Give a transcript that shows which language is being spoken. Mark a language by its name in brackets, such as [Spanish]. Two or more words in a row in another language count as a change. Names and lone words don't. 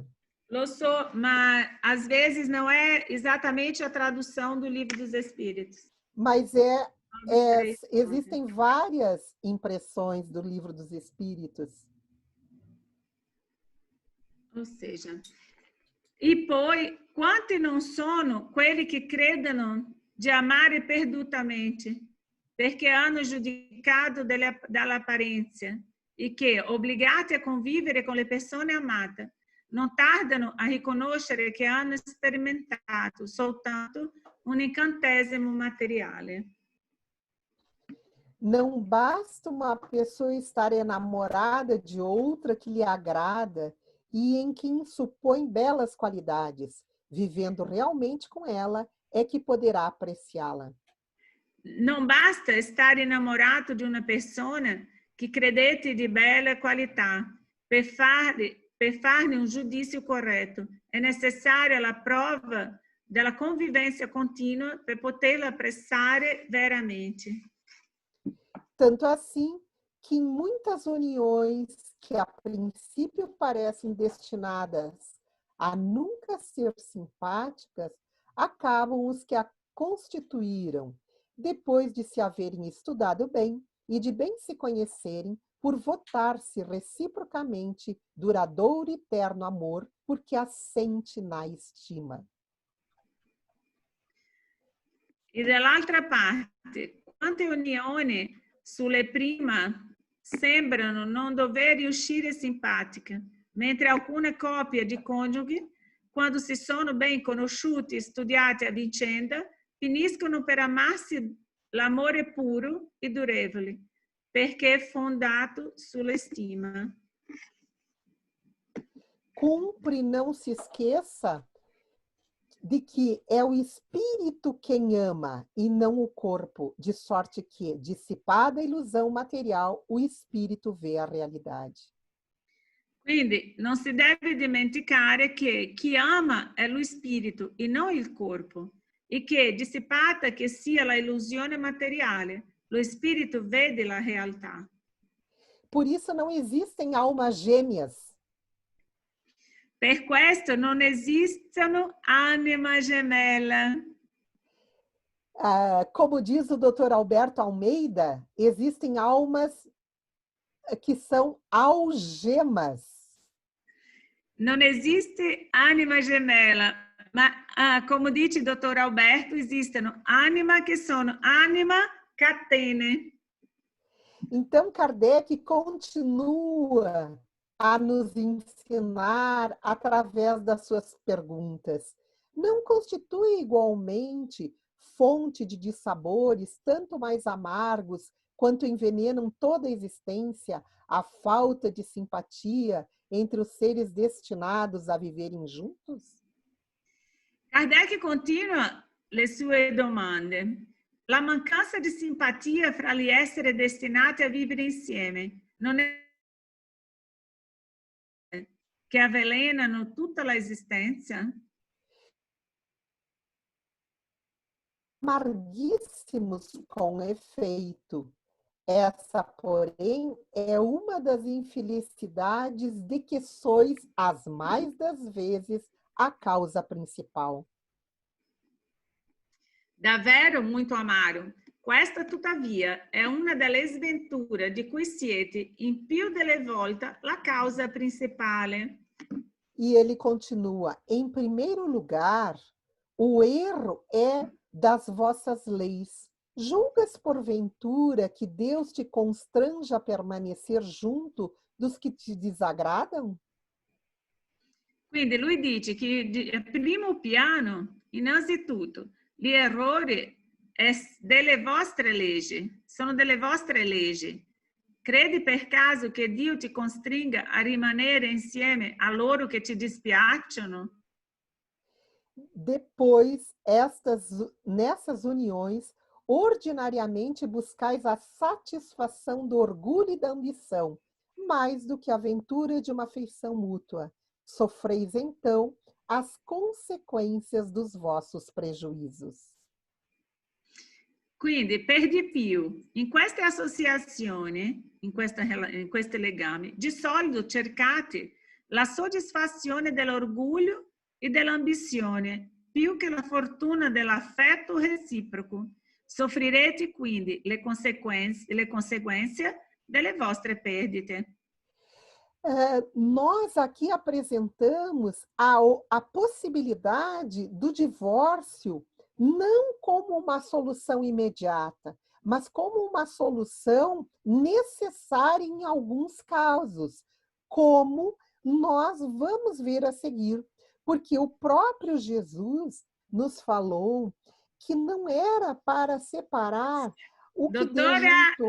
[Italian] Lo so, [Portuguese] mas às vezes não é exatamente a tradução do Livro dos Espíritos. Mas existem várias impressões do Livro dos Espíritos. Ou seja, [Italian] e poi quanti non sono quelli che credono di amare perdutamente, perché hanno giudicato dall'apparenza e che, obbligati a convivere con le persone amate, non tardano a riconoscere che hanno sperimentato soltanto un incantesimo materiale. [Portuguese] Não basta uma pessoa estar enamorada de outra que lhe agrada e em quem supõe belas qualidades. Vivendo realmente com ela, é que poderá apreciá-la. [Italian] Non basta estar innamorato di una persona che credete di bella qualità per farne un giudizio corretto. È necessaria la prova della [Portuguese] convivência contínua [Italian] per poterla apprezzare veramente. [Portuguese] Tanto assim que em muitas uniões que a princípio parecem destinadas a nunca ser simpáticas, acabam os que a constituíram, depois de se haverem estudado bem e de bem se conhecerem, por votar-se reciprocamente duradouro e terno amor, porque assente na estima. [Italian] E dall'altra parte, quante unioni sulle prime sembrano non dover riuscire simpatiche, mentre alcune coppie di coniughi, quando si sono ben conosciuti e studiati a vicenda, finiscono per amarsi l'amore puro e durevole, perché è fondato sulla stima. [Portuguese] Cumpre não se esqueça de que é o espírito quem ama e não o corpo, de sorte que, dissipada a ilusão material, o espírito vê a realidade. [Italian] Quindi non si deve dimenticare che chi ama è lo spirito e non il corpo, e che dissipata che sia la illusione materiale, lo spirito vede la realtà. [Portuguese] Por isso não existem almas gêmeas. [Italian] Per questo non esistono anima gemella. [Portuguese] Como diz o Dr. Alberto Almeida, existem almas que são algemas. [Italian] Non esiste anima gemella, ma come dice il dottor Alberto, esistono anima che sono anima catene. [Portuguese] Então, Kardec continua a nos ensinar através das suas perguntas. Não constitui igualmente fonte de dissabores tanto mais amargos quanto envenenam toda a existência a falta de simpatia entre os seres destinados a viverem juntos? [Italian] Kardec continua le sue domande. La mancanza di simpatia fra gli esseri destinati a vivere insieme non è che avvelenano tutta l'esistenza? [Portuguese] Amarguíssimos com efeito. Essa, porém, é uma das infelicidades de que sois, as mais das vezes, a causa principal. [Italian] Davvero muito amaro. Questa, tuttavia, è una delle sventure di cui siete, in più delle volte, la causa principale. [Portuguese] E ele continua: em primeiro lugar, o erro é das vossas leis. Julgas, porventura, que Deus te constrange a permanecer junto dos que te desagradam? [Italian] Quindi lui dice che a primo piano, innanzitutto, gli errori delle vostre leggi, sono delle vostre leggi. Credi per caso che Dio ti costringa a rimanere insieme a loro che ti dispiacciono? [Portuguese] Depois, nessas uniões, ordinariamente buscais a satisfação do orgulho e da ambição, mais do que a aventura de uma afeição mútua. Sofreis, então, as consequências dos vossos prejuízos. [Italian] Quindi, per di più, in queste associazioni, in questi legami, di solito cercate la soddisfazione dell'orgoglio e dell'ambizione, più che la fortuna dell'affetto reciproco. Soffrirete quindi le conseguenze delle vostre perdite. [Portuguese] Nós aqui apresentamos a possibilidade do divórcio não como uma solução imediata, mas como uma solução necessária em alguns casos, como nós vamos ver a seguir, porque o próprio Jesus nos falou que não era para separar o que Deus juntou.